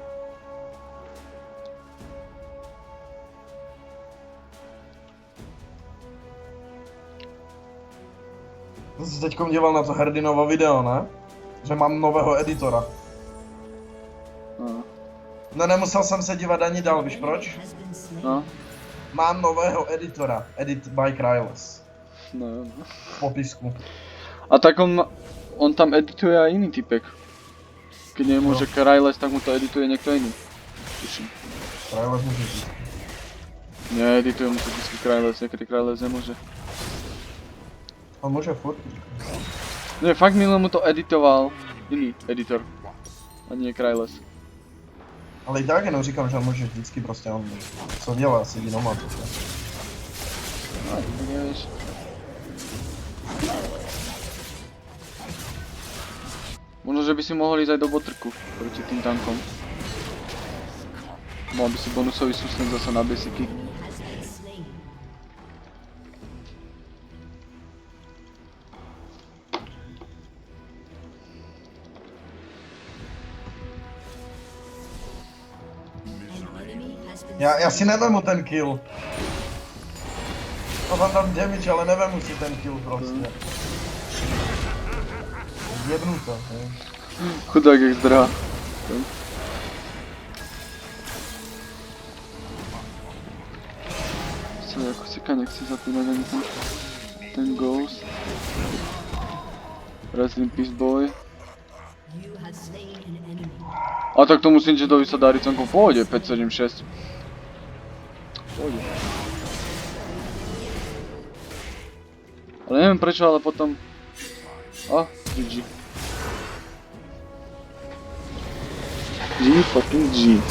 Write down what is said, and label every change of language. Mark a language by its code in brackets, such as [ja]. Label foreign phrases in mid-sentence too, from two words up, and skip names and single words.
[cs] To jsi teďkom díval na to Herdinovo video, ne? Že mám nového editora. No, No nemusel jsem se dívat ani dál, víš proč? [en] Has been slain. [cs] no, Mám nového editora, [en] Edit by [cs] Kryles. no, no. V popisku. [sk] A tak on tam edituje aj iný typek. Keď nemôže Kryles, tak mu to edituje niekto iný. Tuším. [cs] Kryles může říct. [sk] Needituje mu to vždycky Kryles, niekedy Kryles nemôže. [cs] On může furt. [sk] Nie, fakt minule mu to editoval iný editor. A nie Kryles. [cs] Ale i tak jenom říkám, že on může vždycky prostě, on co dělá, sedí doma. Prostě. No, [sk] tak nevieš. Možno, že by si mohol ísť aj do botrku proti tým tankom. Mal by si bonusový súslen zase na basicy. [en] Has been slain. An enemy has been [cs] Já si nevemu ten kill. To mám tam damage, ale nevemu si ten kill prostě. [sk] Jebnu to, hej. [cs] Chudák jak zdrhá. Co, jako sika nechci zapínať ani ten Ghost. [en] Rest in peace boy. you have slain an enemy. [sk] A tak tomu Singedovi sa darí celkom v pohode, 576. V pohode. Ale neviem prečo, ale potom... [en] GG. G fucking G.